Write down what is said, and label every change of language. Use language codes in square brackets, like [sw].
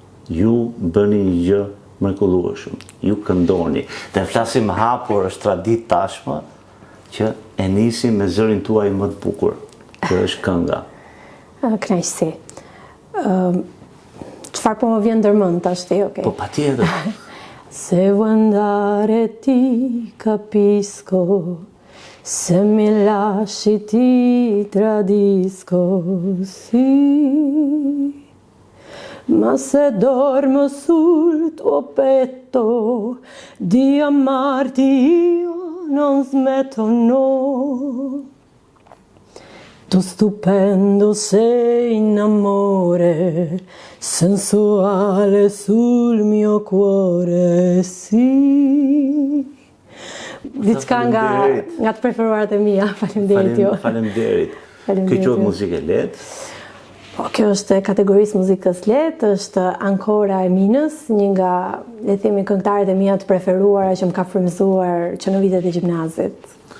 [sq] Ju bëni një gjë mrekullueshëm. Ju këndoni. Dhe flasim hapur është traditë tashmë që e nisim me zërin tuaj më të bukur, që është kënga. Kënaqësi. Çfarë po më vjen ndërmend tash ti, okay? Po patjetër. [it] Se vuoi andare ti capisco, se mi lasci ti tradisco, sì. Ma se dormo sul tuo petto di amarti io non smetto, no. Tu stupendo sei in amore, sensuale sul mio cuore, sì. [sq] Diçka nga të preferuarat e mia, faleminderit jo. Faleminderit. Kjo quhet muzikë lehtë. Po, kjo është e kategorisë muzikës lehtë, është Ancora e Minës, një nga, le të themi, këngëtarët e mia të preferuara që më ka frymëzuar që në vitet e gjimnazit.